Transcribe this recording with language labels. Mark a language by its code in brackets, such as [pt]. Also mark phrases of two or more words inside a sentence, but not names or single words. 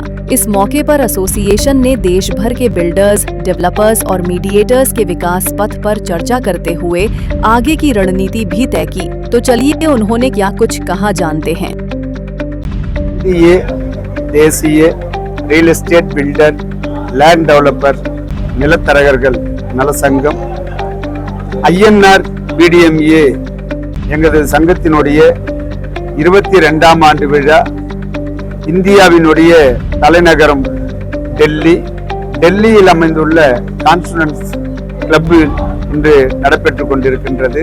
[hi] इस मौके पर एसोसिएशन ने देश भर के [en] builders, developers [hi] और मीडिएटर्स के विकास पथ पर चर्चा करते हुए आगे की रणनीति भी तय की। तो चलिए उन्होंने क्या कुछ कहा जानते हैं। ये देशीय [en] real estate builder, land developer, [ta] நிலத்தரகர்கள் நல சங்கம் INRBDMA எங்களது சங்கத்தினுடைய 22ஆம் ஆண்டு விழா இந்தியாவினுடைய தலைநகரம் டெல்லியில் அமைந்துள்ள கான்ஸ்டிடியூன்ஸ் கிளப்பில் இன்று நடைபெற்றுக் கொண்டிருக்கின்றது.